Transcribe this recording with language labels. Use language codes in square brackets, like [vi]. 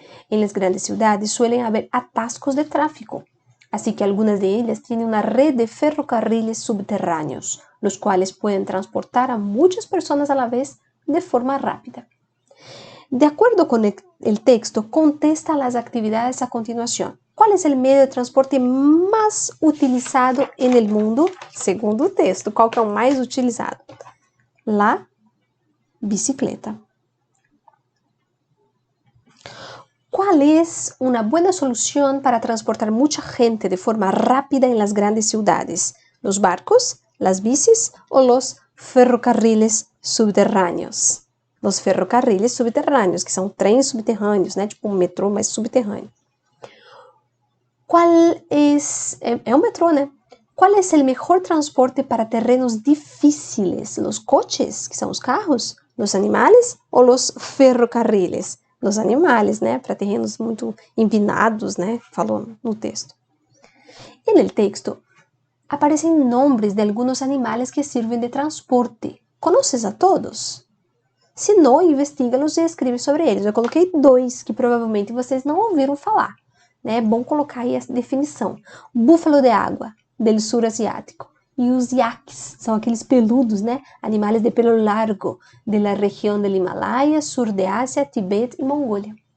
[es] En las grandes ciudades suelen haber atascos de tráfico, así que algunas de ellas tienen una red de ferrocarriles subterráneos, los cuales pueden transportar a muchas personas a la vez de forma rápida. De acuerdo con el texto, contesta las actividades a continuación. ¿Cuál es el medio de transporte más utilizado en el mundo? [pt] Segundo o texto, qual que é o mais utilizado? [es] La bicicleta. ¿Cuál es una buena solución para transportar mucha gente de forma rápida en las grandes ciudades? ¿Los barcos, las bicis o los ferrocarriles subterrâneos? Los ferrocarriles [pt] subterrâneos, que são trens subterrâneos, né? Tipo um metrô, mas subterrâneo. [es] ¿Cuál es? [pt] É un metrô, né? [es] ¿Cuál es el mejor transporte para terrenos difíciles? ¿Los coches, [pt] que são os carros? [es] ¿Los animales o los ferrocarriles? Los animales, né? [pt] Para terrenos muito empinados, né? Falou no texto. [es] En el texto aparecen nombres de algunos animales que sirven de transporte. ¿Conoces a todos? [pt] Se não, investiga-los e escreve sobre eles. Eu coloquei 2 que provavelmente vocês não ouviram falar. Né? É bom colocar aí essa definição. Búfalo de água, [es] del sur asiático. [pt] E os yaks, são aqueles peludos, né? Animais de pelo largo, da região do Himalaia, [es] sur de Ásia, [pt] Tibete e Mongólia.